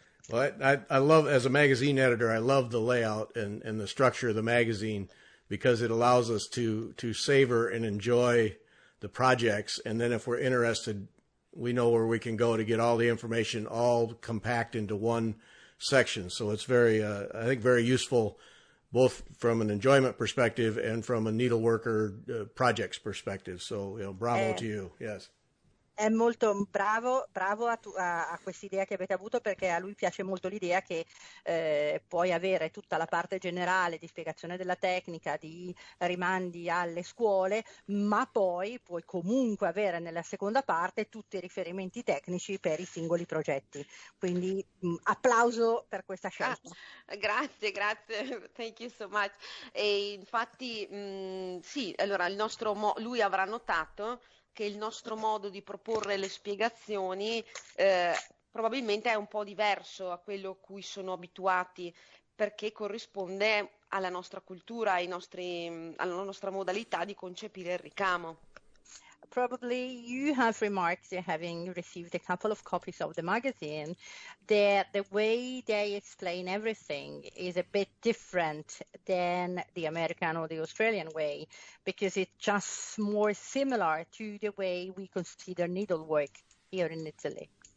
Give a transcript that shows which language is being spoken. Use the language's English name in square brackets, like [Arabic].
[English] Well, I love, as a magazine editor, I love the layout and the structure of the magazine, because it allows us to savor and enjoy the projects. And then if we're interested, we know where we can go to get all the information all compact into one section. So it's very, I think, very useful, both from an enjoyment perspective and from a needleworker projects perspective. So, bravo to you. Yes. [Italian] È molto bravo a questa idea che avete avuto, perché a lui piace molto l'idea che puoi avere tutta la parte generale di spiegazione della tecnica, di rimandi alle scuole, ma poi puoi comunque avere nella seconda parte tutti i riferimenti tecnici per i singoli progetti. Quindi applauso per questa scelta. Grazie, [English] thank you so much. [Italian] E infatti sì, allora lui avrà notato che il nostro modo di proporre le spiegazioni probabilmente è un po' diverso a quello a cui sono abituati, perché corrisponde alla nostra cultura, alla nostra modalità di concepire il ricamo. [English] Probably you have remarked, having received a couple of copies of the magazine, that the way they explain everything is a bit different than the American or the Australian way, because it's just more similar to the way we consider needlework here in Italy.